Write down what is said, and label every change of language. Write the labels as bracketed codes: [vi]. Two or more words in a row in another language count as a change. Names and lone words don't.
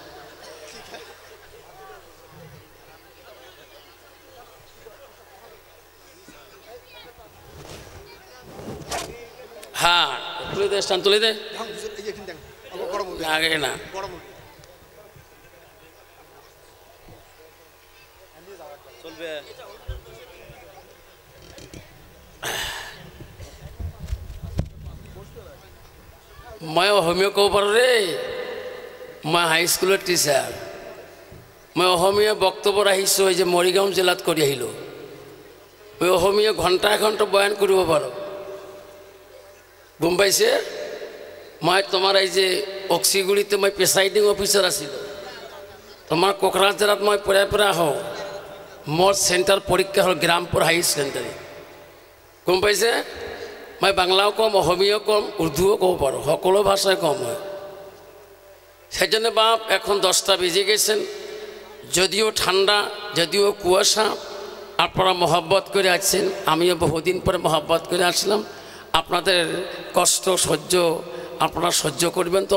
[bn] হ্যাঁ তুলে দে, স্থান তুলে দে, আগে না চলবে। [as] মই অসমীয়া ক'ব পাৰোঁ ৰে, মই [en] high school teacher. [as] মই অসমীয়া বক্তব্য আহিছোঁ, এই যে মৰিগাঁও জিলাত কৰি আহিলোঁ। মই অসমীয়া ঘণ্টা এঘণ্টা বয়ান কৰিব পাৰোঁ, গম পাইছে? মই তোমাৰ এই যে অক্সিগুৰিতে মই [en] presiding officer [as] আছিলোঁ। তোমাৰ কোকৰাঝাৰত মই পৰাই আহোঁ। মোৰ চেণ্টাৰ পৰীক্ষা হ'ল গ্ৰামপুৰ হাই ছেকেণ্ডাৰী, গম পাইছে? মই বাংলাও কম, অসমীয়াও কম, উৰ্দুও ক'ব পাৰোঁ, সকলো ভাষাই কম হয়। [bn] সেইজন্য বাপ এখন 10টা বেজে গেছেন, যদিও ঠান্ডা, যদিও কুয়াশা, আপনারা মহব্বত করে আছেন। আমিও বহুদিন পরে মহব্বত করে আসলাম। আপনাদের কষ্ট সহ্য আপনারা সহ্য করবেন তো?